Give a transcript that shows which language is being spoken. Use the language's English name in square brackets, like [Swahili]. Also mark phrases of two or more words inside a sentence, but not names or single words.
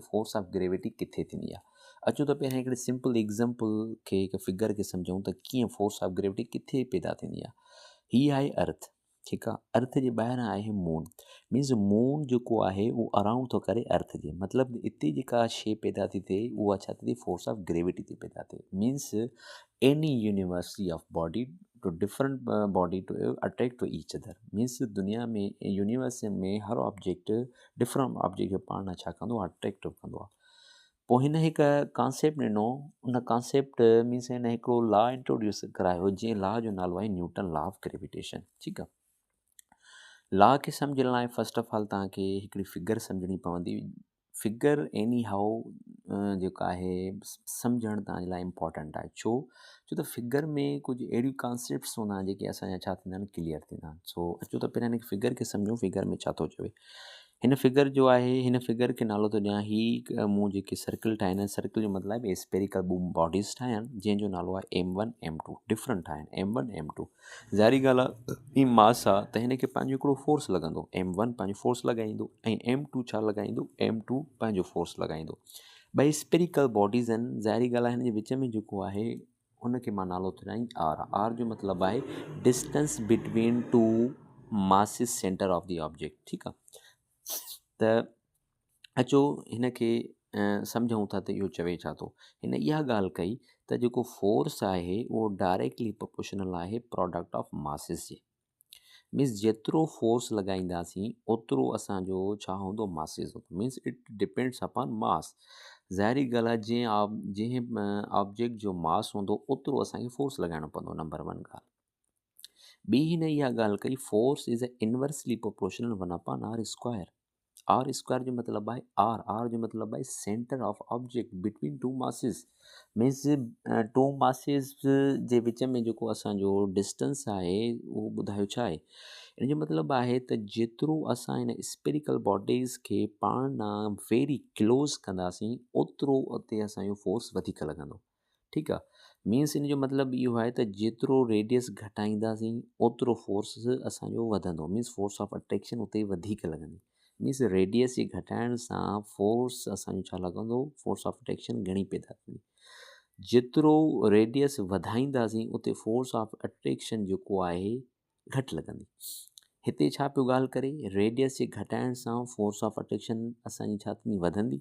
[English] force of gravity [Sindhi] किथे थींदी आहे। अचो त पहिरियों हिकिड़े सिंपल एग्ज़ाम्पल खे, हिकु फिगर खे सम्झूं त कीअं [English] force of gravity [Sindhi] किथे पैदा थींदी आहे। हीअ आहे अर्थ, ठीकु आहे। अर्थ जे ॿाहिरां आहे मून। मीन्स मून जेको आहे उहो अराउंड थो करे अर्थ जे, मतिलबु हिते जेका शइ पैदा थी थिए उहा छा थी थिए, [English] force of gravity [Sindhi] थी पैदा थिए। [English] मीन्स any university of body to different body to attract to each other। [Sindhi] मीन्स दुनिया में यूनिवर्स में हर ऑब्जेक्ट [English] different object [Sindhi] खे पाण छा कंदो आहे, अट्रैक्ट कंदो आहे। पोइ हिन हिकु कॉन्सेप्ट ॾिनो। उन कॉन्सेप्ट मीन्स हिन हिकिड़ो [English] law introduce [Sindhi] करायो, जंहिं लॉ जो नालो आहे [English] Newton law of gravitation. [Sindhi] ठीकु आहे। लॉ खे सम्झण लाइ [English] first of all [Sindhi] तव्हांखे हिकिड़ी फिगर सम्झणी पवंदी। [English] figure any how [Sindhi] जेका आहे सम्झणु तव्हांजे लाइ इम्पॉर्टेंट आहे। छो त फिगर में कुझु अहिड़ियूं कॉन्सेप्ट्स हूंदा आहिनि जेके असांजा छा थींदा आहिनि, क्लियर थींदा आहिनि। सो अचो त पहिरियां हिन फिगर खे सम्झूं, फिगर में छा थो चवे। हिन फिगर जो आहे, हिन फिगर खे नालो थो ॾियां ही मूं जेके सर्कल ठाहिनि, सर्कल जो मतिलबु [English] spherical bodies [Sindhi] ठाहिया आहिनि, जंहिंजो नालो आहे M1 M2। डिफरेंट ठाहिया आहिनि M1 M2। ज़ाहिरी ॻाल्हि आहे, ही मास आहे त हिन खे पंहिंजो हिकिड़ो फोर्स लॻंदो। M1 पंहिंजो फोर्स लॻाईंदो ऐं M2 छा लॻाईंदो, M2 पंहिंजो फोर्स लॻाईंदो। ॿई [English] spherical bodies [Sindhi] आहिनि। ज़ाहिरी ॻाल्हि आहे, हिन जे विच में जेको आहे हुनखे मां नालो थो ॾियां आर। आर जो मतिलबु आहे [English] distance between two masses center of the object. [Sindhi] ठीकु आहे। त अचो हिनखे सम्झूं था त इहो चवे छा थो। हिन इहा ॻाल्हि कई त जेको फोर्स आहे उहो [English] directly proportional [Sindhi] आहे [English] product of masses [Sindhi] जे। मीन्स जेतिरो फोर्स लॻाईंदासीं ओतिरो असांजो छा हूंदो, मासिस हूंदो। [English] means it depends upon mass. [Sindhi] ज़ाहिरी ॻाल्हि आहे, जंहिं ऑब्जेक्ट जो मास हूंदो ओतिरो असांखे फोर्स लॻाइणो पवंदो। नंबर 1 ॻाल्हि। ॿी हिन इहा ॻाल्हि कई, [English] force is a inversely proportional 1 upon R square. R square [Sindhi] जो मतिलबु आहे आर। आर जो मतिलबु आहे [English] center of object between two masses. [Sindhi] मीन्स [English] two masses [Sindhi] जे विच में जेको असांजो डिस्टेंस आहे उहो ॿुधायो छा आहे। इन जो मतिलबु आहे त जेतिरो असां हिन स्पेरिकल बॉडीज़ खे पाण सां [English] very close [Sindhi] कंदासीं ओतिरो उते असांजो फोर्स वधीक लॻंदो। ठीकु आहे। मीन्स इन जो मतिलबु इहो आहे त जेतिरो रेडियस घटाईंदासीं ओतिरो फोर्स असांजो वधंदो। मीन्स [English] force of attraction [Sindhi] उते वधीक लॻंदी। मीन्स रेडियस जे घटाइण सां फोर्स असांजो छा लॻंदो, [English] force of attraction [Sindhi] घणी पैदा थींदी। जेतिरो रेडियस वधाईंदासीं उते [English] force of attraction [Sindhi] जेको आहे घटि लॻंदी। हिते छा पियो ॻाल्हि करे, रेडियस जे घटाइण सां [English] force of attraction [Sindhi] असांजी छा थींदी, वधंदी।